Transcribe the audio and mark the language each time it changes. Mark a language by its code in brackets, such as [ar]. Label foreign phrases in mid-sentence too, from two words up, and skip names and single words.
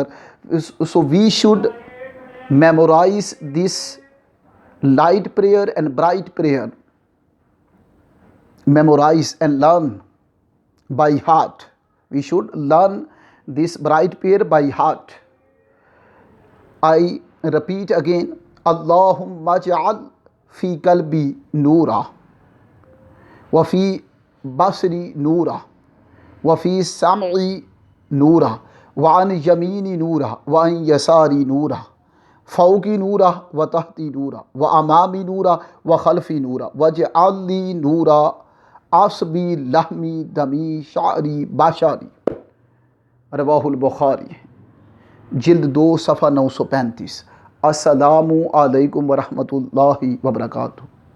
[en] So we should memorize this light prayer and bright prayer. Memorize and learn by heart. We should learn this bright prayer by heart. I repeat again, [ar] اللهم اجعل في قلبي نورا، وفي بصري نورا، وفي سمعي نورا، وعن يميني نورا، وعن يساري نورا، فوقي نورا وتحتي نورا، وأمامي نورا وخلفي نورا، واجعل لي نورا عصبي لحمي دمي شعري بشري. [ur] رواہ البخاری جلد 2 صفحہ 935. [ar] السلام علیکم ورحمۃ اللہ وبرکاتہ.